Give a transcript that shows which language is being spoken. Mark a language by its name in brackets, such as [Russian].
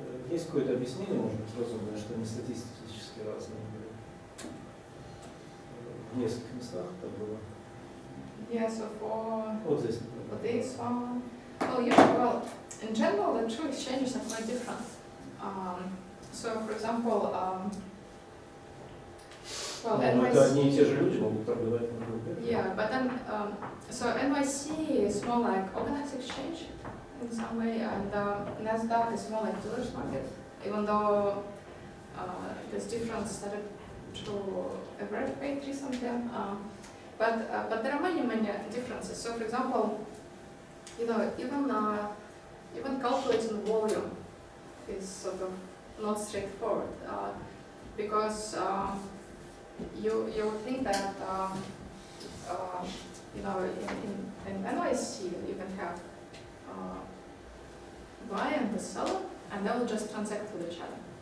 [Russian] Есть какое-то объяснение, может быть, разумное, что они статистически разные были? В нескольких местах это было. [English] Yeah, so [Russian] Вот здесь. [English] for this one, well, in general, the two exchanges are quite different. So, for example, [Russian] Это одни и те же люди могут торговать на группе. [English] Yeah, but then, so NYC is more like organized exchange in some way, and NASDAQ is more like dealer's market, even though there's difference started to evaluate recently. But there are many differences. So, for example, even calculating volume is sort of not straightforward because you think that in NYC you can have buyer and the seller, and they will just transact with each other.